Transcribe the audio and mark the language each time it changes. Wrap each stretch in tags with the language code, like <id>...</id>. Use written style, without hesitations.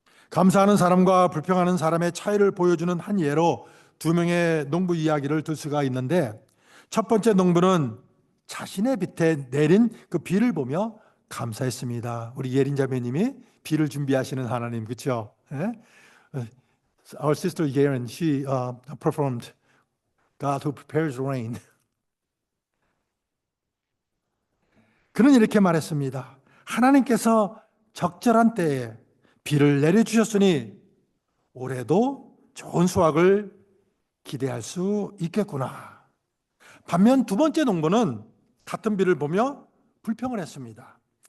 <ko>감사하는 사람과 불평하는 사람의 차이를 보여주는 한 예로 두 명의 농부 이야기를 들 수가 있는데, 첫 번째 농부는 자신의 밭에 내린 그 비를 보며 감사했습니다. 우리 예린 자매님이 비를 준비하시는 하나님, 그렇죠?</ko> <en>Our sister Yerin, she performed God who prepares rain.</en> <ko>그는 이렇게 말했습니다. 하나님께서 적절한 때에 비를 내려주셨으니 올해도 좋은 수확을 기대할 수 있겠구나. 반면 두 번째 농부는 같은 비를 보며 불평을 했습니다.</ko>